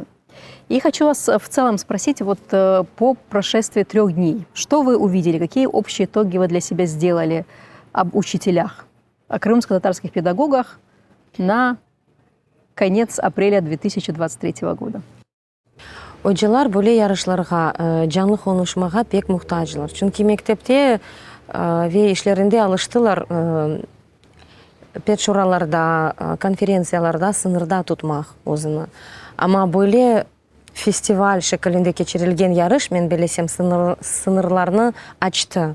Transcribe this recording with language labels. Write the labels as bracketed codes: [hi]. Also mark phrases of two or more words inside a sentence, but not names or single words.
[ru] И хочу вас в целом спросить, вот по прошествии 3 дней, что вы увидели, какие общие итоги вы для себя сделали об учителях, о крымско-татарских педагогах на конец апреля 2023 года? [crh] Hocalar böyle yarışlarga, canlı konuşmaga pek muhtaçlar. Çünkü mektepte ve işlerinde alıştılar pet şuralarda, konferensiyalarda sınırda tutmak özünü. Ama böyle festival şeklinde geçirilgen yarış, men bilesem, sınırlarını açtı.